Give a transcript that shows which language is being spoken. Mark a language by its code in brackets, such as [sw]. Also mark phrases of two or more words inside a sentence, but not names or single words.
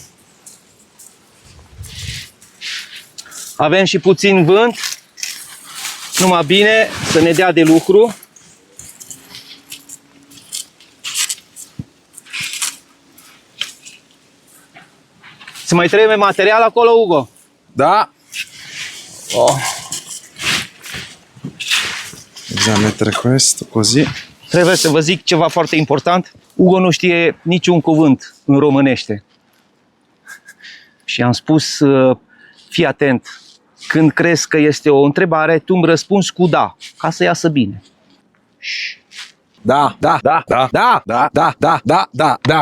[ro] Avem și puțin vânt, numai bine să ne dea de lucru. Să mai trebuie material acolo, Ugo? Da. Oh. [it] Bisogna mettere questo così. [ro] Trebuie să vă zic ceva foarte important. Ugo nu știe niciun cuvânt în românește. Și am spus, fii atent, când crezi că este o întrebare, tu îmi răspunzi cu da, ca să iasă bine. Da, da, da, da, da, da, da, da, da, da, da.